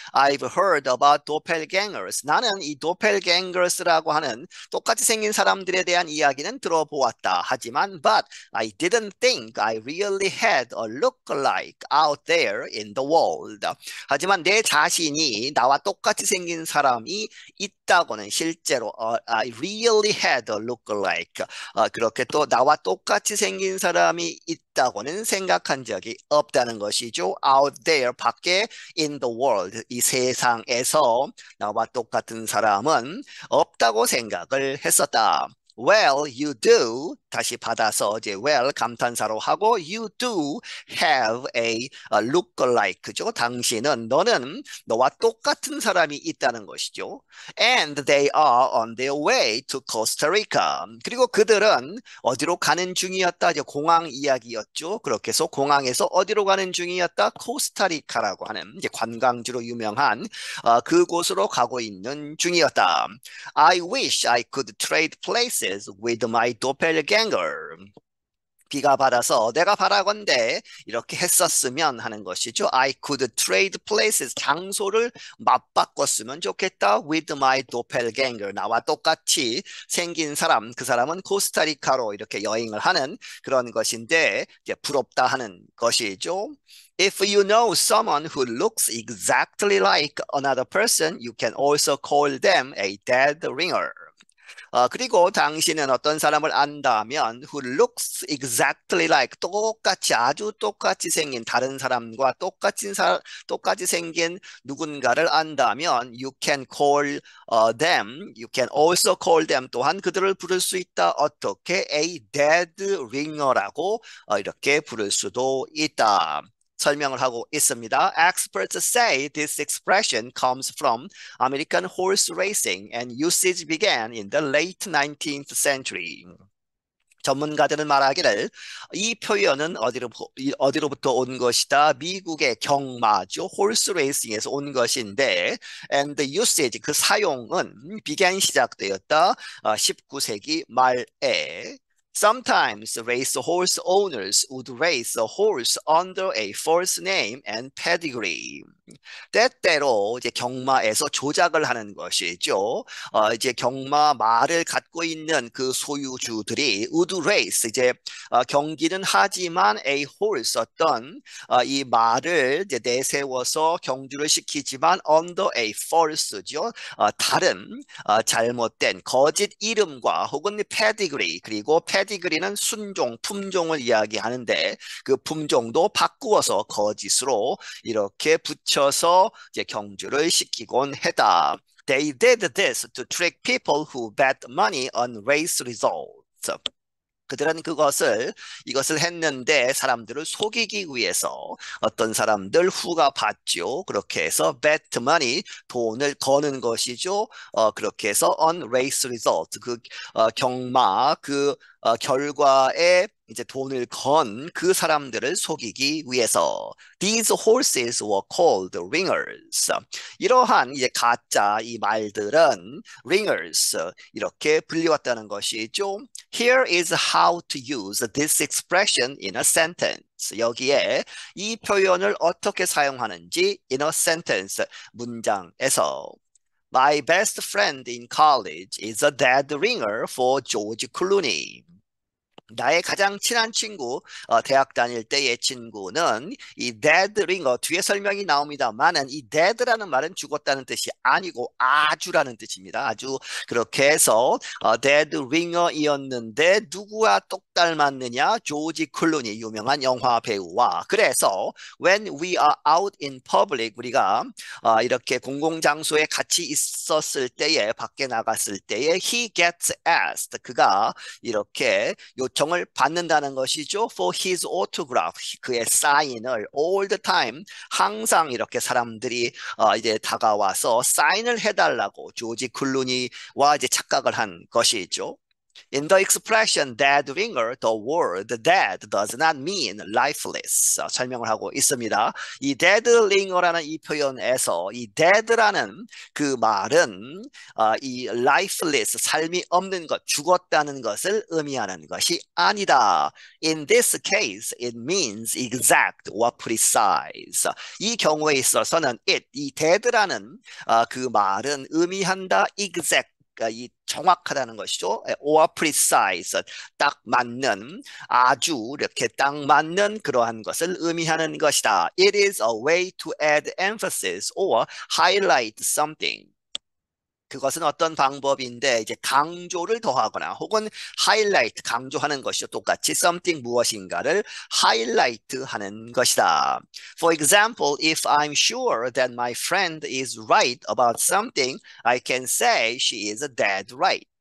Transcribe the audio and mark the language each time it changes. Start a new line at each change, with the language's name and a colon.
English: I've heard about doppelgangers.
Korean: 나는 이 doppelgangers라고 하는 똑같이 생긴 사람들에 대한 이야기는 들어보았다. 하지만,
English: but I didn't think I really had a look-alike out there in the world.
Korean: 하지만 내 자신이 나와 똑같이 생긴 사람이 있다고는 실제로,
English: I really had a look-alike.
Korean: 그렇게 또 나와 똑같이 생긴 사람이 있다고는 생각한 적이 없다는 것이죠.
English: Out there,
Korean: 밖에
English: in the world,
Korean: 이 세상에서 나와 똑같은 사람은 없다고 생각을 했었다.
English: Well, you do.
Korean: 다시 받아서 이제 well 감탄사로 하고
English: you do have a look-alike.
Korean: 그죠? 너는 너와 똑같은 사람이 있다는 것이죠.
English: And they are on their way to Costa Rica.
Korean: 그리고 그들은 어디로 가는 중이었다. 이제 공항 이야기였죠. 그렇게 해서 공항에서 어디로 가는 중이었다. 코스타리카라고 하는 이제 관광지로 유명한 그곳으로 가고 있는 중이었다.
English: I wish I could trade places with my doppelganger.
Korean: B가 받아서 내가 바라건대 이렇게 했었으면 하는 것이죠.
English: I could trade places.
Korean: 장소를 맞바꿨으면 좋겠다.
English: With my doppelganger.
Korean: 나와 똑같이 생긴 사람. 그 사람은 코스타리카로 이렇게 여행을 하는 그런 것인데 이제 부럽다 하는 것이죠.
English: If you know someone who looks exactly like another person, you can also call them a dead ringer.
Korean: 그리고 당신은 어떤 사람을 안다면
English: who looks exactly like
Korean: 똑같이 아주 똑같이 생긴 다른 사람과 똑같이 생긴 누군가를 안다면
English: you can call you can also call them
Korean: 또한 그들을 부를 수 있다. 어떻게? A dead ringer라고 이렇게 부를 수도 있다. 설명을 하고 있습니다.
English: Experts say this expression comes from American horse racing and usage began in the late 19th century.
Korean: 전문가들은 말하기를 이 표현은 어디로부터 온 것이다. 미국의 경마죠. 홀스 레이싱에서 온 것인데
English: and the usage
Korean: 그 사용은 began 시작되었다. 19세기 말에
English: Sometimes race horse owners would race a horse under a false name and pedigree.
Korean: 때때로 이제 경마에서 조작을 하는 것이죠. 이제 경마 말을 갖고 있는 그 소유주들이
English: would race
Korean: 이제 경기는 하지만
English: a horse
Korean: 어떤 이 말을 이제 내세워서 경주를 시키지만
English: under a false
Korean: 죠. 다른 잘못된 거짓 이름과 혹은 pedigree 그리고 pedigreen은 순종, 품종을 이야기하는데 그 품종도 바꾸어서 거짓으로 이렇게 붙여서 이제 경주를 시키곤 했다.
English: They did this to trick people who bet money on race results.
Korean: 그들은 이것을 했는데 사람들을 속이기 위해서 어떤 사람들 후가 봤죠. 그렇게 해서
English: bet money,
Korean: 돈을 거는 것이죠. 그렇게 해서
English: on race result,
Korean: 경마, 결과에 이제 돈을 건 그 사람들을 속이기 위해서.
English: These horses were called ringers.
Korean: 이러한 이제 가짜 이 말들은 ringers 이렇게 불리웠다는 것이죠.
English: Here is how to use this expression in a sentence.
Korean: 여기에 이 표현을 어떻게 사용하는지
English: in a sentence
Korean: 문장에서.
English: My best friend in college is a dead ringer for George Clooney.
Korean: 나의 가장 친한 친구, 대학 다닐 때의 친구는 이 dead ringer 뒤에 설명이 나옵니다만은 이 dead라는 말은 죽었다는 뜻이 아니고 아주라는 뜻입니다. 아주 그렇게 해서 dead ringer이었는데 누구와 똑 닮았느냐? 조지 클루니 유명한 영화 배우와. 그래서
English: when we are out in public
Korean: 우리가 이렇게 공공장소에 같이 있었을 때에 밖에 나갔을 때에
English: he gets asked
Korean: 그가 이렇게 요청을 받는다는 것이죠.
English: For his autograph,
Korean: 그의 사인을
English: all the time,
Korean: 항상 이렇게 사람들이 이제 다가와서 사인을 해달라고 조지 클루니와 이제 착각을 한 것이죠.
English: In the expression dead ringer, the word dead does not mean lifeless.
Korean: 설명을 하고 있습니다. 이 dead ringer라는 이 표현에서 이 dead라는 그 말은 이 lifeless, 삶이 없는 것, 죽었다는 것을 의미하는 것이 아니다.
English: In this case, it means exact or precise.
Korean: 이 경우에 있어서는 이 dead라는 그 말은 의미한다 exact. 이 정확하다는 것이죠.
English: or precise,
Korean: 딱 맞는, 아주 이렇게 딱 맞는 그러한 것을 의미하는 것이다.
English: It is a way to add emphasis or highlight something.
Korean: 그것은 어떤 방법인데 이제 강조를 더하거나 혹은 하이라이트 강조하는 것이죠. 똑같이 something 무엇인가를 하이라이트 하는 것이다.
English: For example, if I'm sure that my friend is right about something, I can say she is dead right.